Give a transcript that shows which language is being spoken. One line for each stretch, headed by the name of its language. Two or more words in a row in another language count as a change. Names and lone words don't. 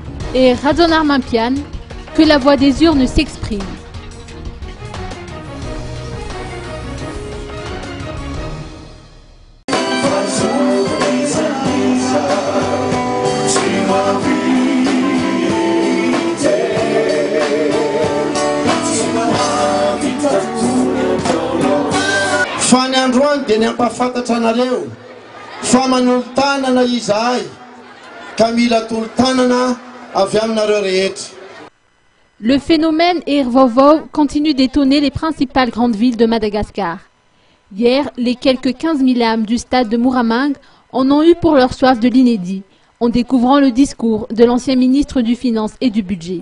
French: et Razonarmampian, que la voix des urnes s'exprime.
Malagasy: Fa ny androany dia ny ampahafantatra anareo fa manolon-tanana izahay ka mila tolo-tanana avy aminareo rehetra.
French: Le phénomène Ervovov continue d'étonner les principales grandes villes de Madagascar. Hier, les quelques 15 000 âmes du stade de Muramang en ont eu pour leur soif de l'inédit, en découvrant le discours de l'ancien ministre du Finance et du Budget.